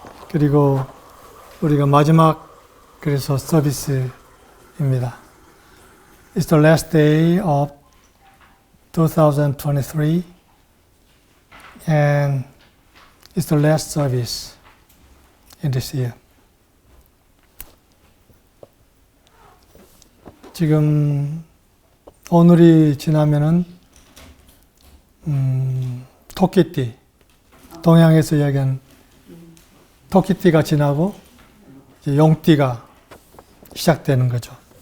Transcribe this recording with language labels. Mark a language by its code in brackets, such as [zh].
[ko] 그리고 우리가 마지막 그래서 서비스입니다. [en] It's the last day of 2023 and it's the last service in this year. [ko] 지금 오늘이 지나면은 토끼띠, 동양에서 이야기하는 토끼띠가 지나고 이제 용띠가 시작되는 거죠.